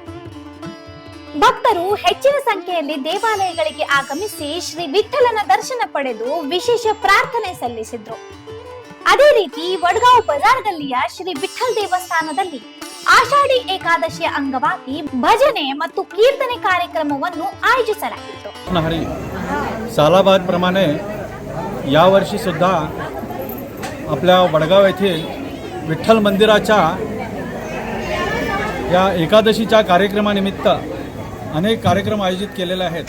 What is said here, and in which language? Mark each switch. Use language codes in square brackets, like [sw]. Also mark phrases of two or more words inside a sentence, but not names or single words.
[kn] ಭಕ್ತರು ಹೆಚ್ಚಿನ ಸಂಖ್ಯೆಯಲ್ಲಿ ದೇವಾಲಯಗಳಿಗೆ ಆಗಮಿಸಿ ಶ್ರೀ ವಿಠ್ಠಲನ ದರ್ಶನ ಪಡೆದು ವಿಶೇಷ ಪ್ರಾರ್ಥನೆ ಸಲ್ಲಿಸಿದ್ರು. ಅದೇ ರೀತಿ ವಡ್ಗಾಂವ್ ಬಜಾರ್ ಗಲ್ಲಿಯ ಶ್ರೀ ವಿಠ್ಠಲ್ ದೇವಸ್ಥಾನದಲ್ಲಿ ಆಷಾಢಿ ಏಕಾದಶಿಯ अंगವಾಗಿ ಭಜನೆ ಮತ್ತು ಕೀರ್ತನೆ ಕಾರ್ಯಕ್ರಮವನ್ನು आयोजिಸಲಾಗಿತ್ತು. [mr] सालाबादप्रमाणे यावर्षी सुद्धा आपल्या वडगाव येथील विठ्ठल मंदिराच्या या एकादशीच्या कार्यक्रमानिमित्त अनेक कार्यक्रम आयोजित केलेले आहेत.